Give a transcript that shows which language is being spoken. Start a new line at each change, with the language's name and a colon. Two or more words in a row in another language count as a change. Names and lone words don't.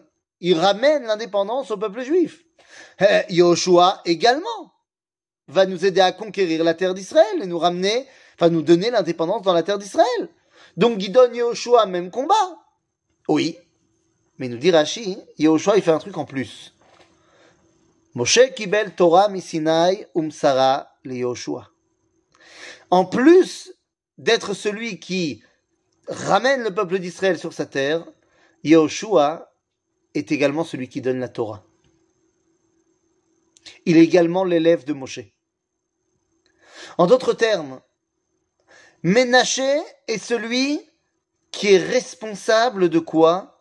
French: Il ramène l'indépendance au peuple juif. Yehoshua également va nous aider à conquérir la terre d'Israël et nous ramener, nous donner l'indépendance dans la terre d'Israël. Donc, Gidon, Yehoshua, même combat. Oui. Mais nous dit Rashi, Yehoshua, il fait un truc en plus.
Hebrew: משה קיבל תורה מסיני ומסרה ליהושע.
French: En plus d'être celui qui ramène le peuple d'Israël sur sa terre, Yehoshua est également celui qui donne la Torah. Il est également l'élève de Moshe. En d'autres termes, Ménaché est celui qui est responsable de quoi?